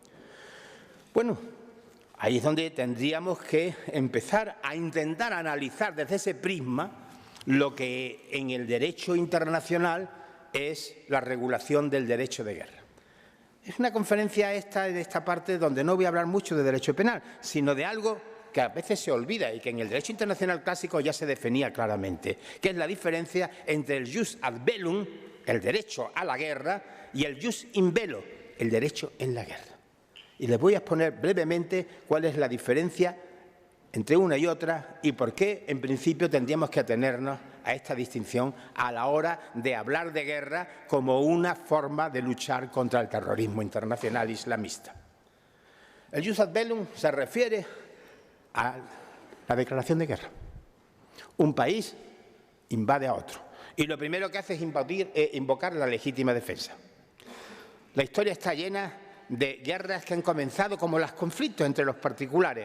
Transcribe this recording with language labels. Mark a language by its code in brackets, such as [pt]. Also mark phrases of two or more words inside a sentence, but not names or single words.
[es] Bueno, ahí es donde tendríamos que empezar a intentar analizar desde ese prisma lo que en el derecho internacional es la regulación del derecho de guerra. Es una conferencia en esta parte donde no voy a hablar mucho de derecho penal, sino de algo que a veces se olvida y que en el derecho internacional clásico ya se definía claramente, que es la diferencia entre el [la] jus ad bellum, [es] el derecho a la guerra, y el [la] jus in bello, [es] el derecho en la guerra. Y les voy a exponer brevemente cuál es la diferencia entre una y otra y por qué, en principio, tendríamos que atenernos a esta distinción a la hora de hablar de guerra como una forma de luchar contra el terrorismo internacional islamista. El [la] jus ad bellum [es] se refiere a la declaración de guerra. Un país invade a otro y lo primero que hace es invocar la legítima defensa. La historia está llena de guerras que han comenzado como los conflictos entre los particulares.